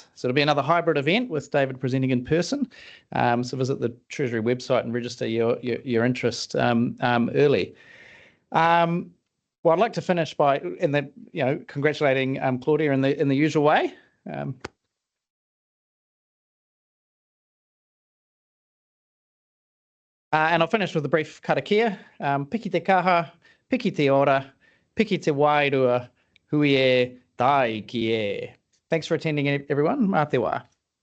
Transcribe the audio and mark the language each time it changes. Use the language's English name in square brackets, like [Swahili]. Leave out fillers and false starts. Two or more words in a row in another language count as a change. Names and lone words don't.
[English] So it'll be another hybrid event with David presenting in person. So visit the Treasury website and register your interest early. Well, I'd like to finish by congratulating Claudia in the usual way. And I'll finish with a brief karakia. [Māori] Piki te kaha, piki te ora, piki te wairua, hui e, tai ki e. [English] Thanks for attending, everyone. [Māori] Mā te wā.